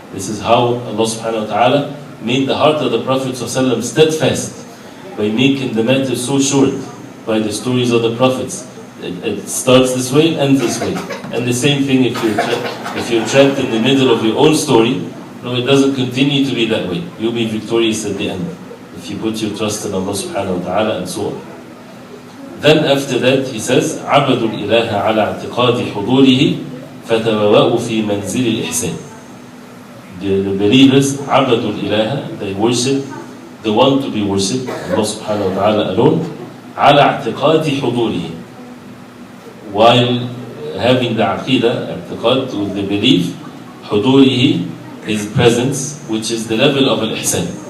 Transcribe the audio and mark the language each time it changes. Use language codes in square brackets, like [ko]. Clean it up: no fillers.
[en] This is how Allah subhanahu wa ta'ala made the heart of the Prophet sallallahu alayhi wa sallam steadfast by making the matter so short by the stories of the Prophets. It starts this way, ends this way. And the same thing if you're trapped in the middle of your own story, no, it doesn't continue to be that way. You'll be victorious at the end if you put your trust in Allah subhanahu wa ta'ala and so on. Then after that he says, [ar] عَبَدُوا الْإِلَهَ عَلَى اعْتِقَادِ حُضُورِهِ فَتَبَوَّأُوا فِي مَنْزِلِ الْإِحْسَانِ. [en] The believers, [ar] عَبَدُوا الْإِلَهَ, [en] they worship the one to be worshipped, Allah subhanahu wa ta'ala alone, [ar] عَلَى اعْتِقَادِ حُضُورِهِ, [en] while having the aqidah, i'tiqad, with the belief, حُضُورِهِ, his presence, which is the level of al-ihsan.